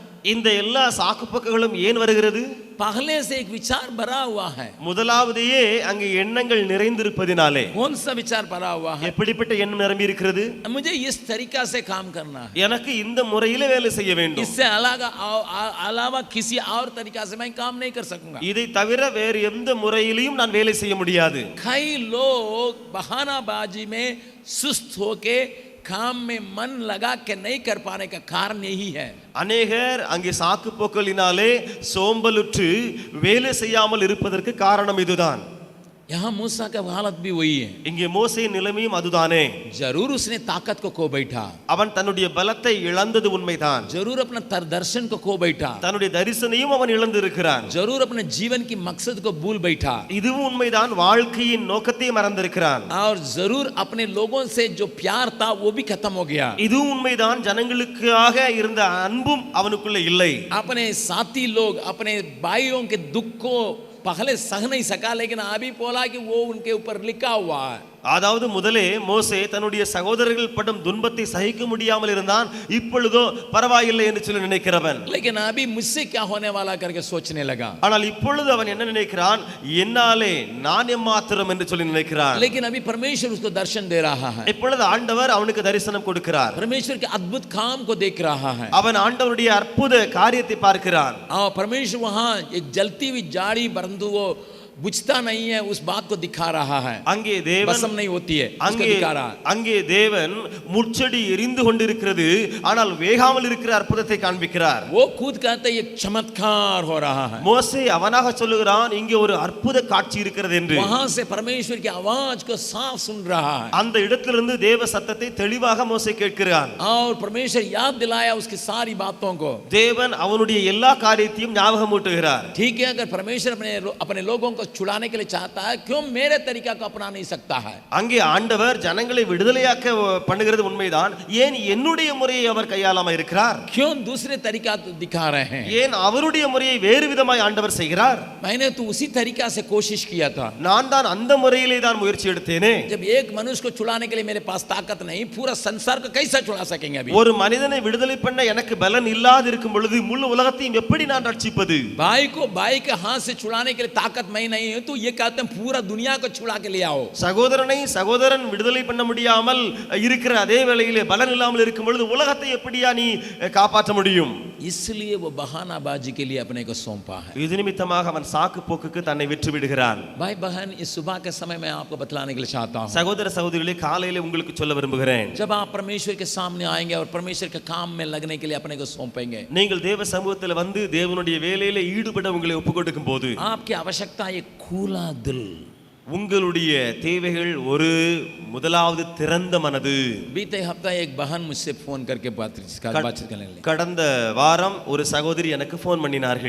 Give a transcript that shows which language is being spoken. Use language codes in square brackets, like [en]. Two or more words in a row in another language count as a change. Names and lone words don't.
[ta] இந்த எல்லா சாக்குப்போக்குகளும் ஏன் வருகிறது? [hi] पहले से एक विचार भरा हुआ है। [ta] முதலாவதையே அங்கே எண்ணங்கள் நிறைந்திருப்பதினாலே. [hi] कौन सा विचार भरा हुआ है? [ta] எப்படிப்பட்ட எண்ணம் நிரம்பி இருக்கிறது? [hi] मुझे इस तरीका से काम करना है, [ta] எனக்கு இந்த முறையிலே வேலை செய்ய வேண்டும், [hi] इससे अलावा किसी और तरीका से मैं काम नहीं कर सकूंगा. [ta] இதை தவிர வேறு எந்த முறையிலும் நான் வேலை செய்ய முடியாது. [hi] कई लोग बहानाबाजी में सुस्त होके काम में मन लगा के नहीं कर पाने का कारण यही है. [ta] அநேகர் அங்கே சாக்கு போக்களினாலே சோம்பலுற்று வேலை செய்யாமல் இருப்பதற்கு காரணம் இதுதான். [hi] यहाँ मूसा का हालत भी वही है. [ta] இங்கே மோசேயின் நிலைமையும் அதுதானே. [hi] जरूर उसने ताकत को खो बैठा, [ta] அவன் தன்னுடைய பலத்தை இழந்தது உண்மைதான், [hi] जरूर अपना दर्शन को खो बैठा, [ta] தன்னுடைய தரிசனையும் அவன் இழந்திருக்கிறான், [hi] जरूर अपने जीवन की मकसद को भूल बैठा, [ta] இதுவும் உண்மைதான், வாழ்க்கையின் நோக்கத்தை மறந்திருக்கிறான், [hi] और जरूर अपने लोगों से जो प्यार था वो भी खत्म हो गया, [ta] இதுவும் உண்மைதான், ஜனங்களுக்காக இருந்த அன்பும் அவனுக்குள்ள இல்லை, [hi] अपने साथी लोग अपने भाइयों के दुख को पहले सह नहीं सका, लेकिन अभी बोला कि वो उनके ऊपर लिखा हुआ है. [ta] அதாவது முதலே மோசே தன்னுடைய சகோதரர்கள் படும் துன்பத்தை சகிக்க முடியாமல் இருந்தான், இப்பொழுதோ பரவாயில்லை என்று சொல்லி நினைக்கிறவன், [hi] लेकिन अभी मुझसे क्या होने वाला करके सोचने लगा. [ta] ஆனால் இப்பொழுது அவன் என்ன நினைக்கிறான், என்னாலே நான் எம்மாத்திரம் என்று சொல்லி நினைக்கிறான். [hi] लेकिन अभी परमेश्वर उसको दर्शन दे रहा है, [ta] இப்பொழுது ஆண்டவர் அவனுக்கு தரிசனம் கொடுக்கிறார், [hi] परमेश्वर के अद्भुत काम को देख रहा है, [ta] அவன் ஆண்டவருடைய அற்புத காரியத்தை பார்க்கிறான். [hi] और परमेश्वर वहां एक जलती हुई जाड़ी बंधु वो बुझता नहीं है उस बात को दिखा रहा है, [ta] அங்கே தேவன் [hi] बसम नहीं होती है उसको दिखा रहा है. [ta] அங்கே தேவன் முட்செடி எரிந்து கொண்டிருக்கிறது, ஆனால் வேகாமல் இருக்கிற அற்புதத்தை காண்பிக்கிறார். [hi] वो खुद कहते एक चमत्कार हो रहा है. [ta] மோசே அவனாக சொல்லுகிறான் இங்கே ஒரு அற்புத காட்சி இருக்கிறது என்று. [hi] वहां से परमेश्वर की आवाज को साफ सुन रहा है, [ta] அந்த இடத்திலிருந்து தேவ சத்தத்தை தெளிவாக மோசே கேட்கிறான். [hi] और परमेश्वर याद दिलाया उसकी सारी बातों को. [ta] தேவன் அவனுடைய எல்லா காரியத்தையும் ஞாபகமூட்டுகிறார். [hi] ठीक है, अगर परमेश्वर अपने लोगों को छुड़ाने के लिए चाहता है, क्यों मेरे तरीका को अपना नहीं सकता है? [ta] அங்கே ஆண்டவர் ஜனங்களை விடுதலையாக்க பண்ணுகிறது உண்மைதான், ஏன் என்னுடைய முறையை அவர் கையாளாம இருக்கிறார்? [hi] क्यों दूसरे तरीका दिखा रहे हैं? [ta] ஏன் அவருடைய முறையை வேறு விதமாய் ஆண்டவர் செய்கிறார்? [hi] मैंने तो उसी तरीका से कोशिश किया था. [ta] நான் தான் அந்த முறையிலே தான் முயற்சி எடுத்தேனே. [hi] जब एक मनुष्य को छुड़ाने के लिए मेरे पास ताकत नहीं, पूरा संसार को कैसे छुड़ा सकेंगे? अभी [ta] ஒரு மனிதனை விடுதலை பண்ண எனக்கு பலன் இல்லாது இருக்கும் பொழுது முழு உலகத்தையும் எப்படி நான் ரட்சிப்பது? [hi] भाई के हाथ से छुड़ाने के लिए ताकत मैं नहीं हूं, तो ये कहते हैं पूरा दुनिया को छुड़ा के ले आओ. [ta] சகோதரன் விடுதலை பண்ண முடியாமல் இருக்கிற அதே வேளையிலே பலன் இல்லாமல் இருக்கும் பொழுது உலகத்தை எப்படியா நீ காப்பாற்ற முடியும்? [hi] इसलिए वो बहानाबाजी के लिए अपने को सौंपा है. [ta] இது நிமித்தமாக அவன் சாக்கு போக்குக்கு தன்னை விற்று விடுகிறான். [hi] भाई बहन, इस सुबह के समय मैं आपको बतलाने के लिए चाहता हूं, [ta] சகோதர சகோதரிகளே, காலையிலே உங்களுக்கு சொல்ல விரும்புகிறேன், [hi] जब आप परमेश्वर के सामने आएंगे और परमेश्वर के काम में लगने के लिए अपने को सौंपेंगे, [ta] நீங்கள் தேவ சமூகத்தில் வந்து தேவனுடைய வேலையில ஈடுபட உங்களை ஒப்புக்கொடுக்கும் போது [hi] आपकी आवश्यकता एक खुला दिल, [ta] உங்களுடைய தேவைகள் ஒரு முதலாவது திறந்த மனது. [hi] बीते हफ्ता एक बहन मुझसे फोन करके बातचीत करने लगी. [ta] கடந்த வாரம் ஒரு சகோதரி எனக்கு போன் பண்ணினார்கள்.